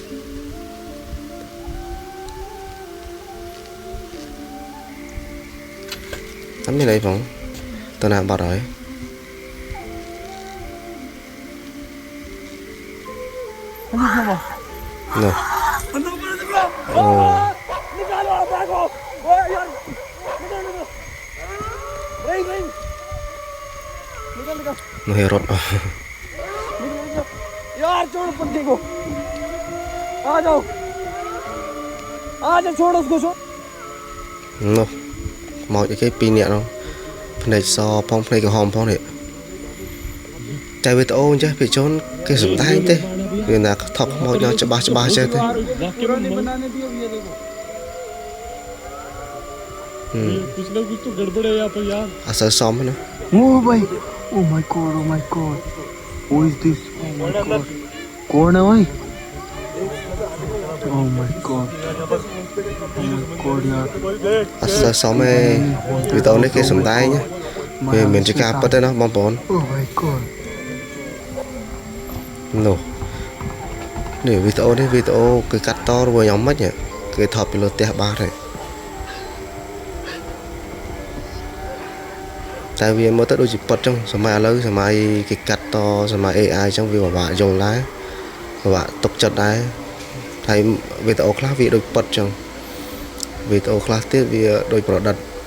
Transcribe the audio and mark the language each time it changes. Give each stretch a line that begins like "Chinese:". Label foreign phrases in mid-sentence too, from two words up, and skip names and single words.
Khmer: អត់មានអីផងតើណាបាត់ហើយនោះ
Hindi: निकालो बैग ओ यार निकाल निकाल नहीं नहीं निकाल निकाल
Khmer: នោះរត់
Hindi: यार छोड़ पत्नी को आ जाओ छोड़ उसको छोड़
Khmer: នោះមកអីគេ2នាក់នោះភ្នែកសផងភ្នែកក្រហមផងនេះតែវីដេអូអញ្ចេះពីជូនគេសំដែងទេវាណាថប់មកញ៉ាំច្បាស់ចេះទេ
Hindi: पुराने बनाने दिए ये देखो कुछ ना कुछ तो गड़बड़ है यहाँ पर यार
Khmer: អត់សូវសមទេណា
Hindi: Oh भाई,
English: oh my god, who is this? Oh my god,
Hindi: कौन है भाई?
English: Oh my god यार,
Khmer: អត់សូវសមទេវីដេអូនេះគេសំដែងវាមិនមែនជាការពិតទេណាបងប្អូន
English: oh my god.
Khmer: នោះនេះវីដេអូនេះវីដេអូគឺកាត់តរវិញយ៉ាងម៉េចគេថតពីលើផ្ទះបាទហើយតែវាមើលទៅដូចជាពិតចឹងសម័យឥឡូវសម័យគេកាត់តសម័យ AI ចឹងវាពិបាកយល់ដែរពិបាកទុកចិត្តដែរហើយវីដេអូខ្លះវាដូចពិតចឹងវីដេអូខ្លះទៀតវាដូចប្រឌិត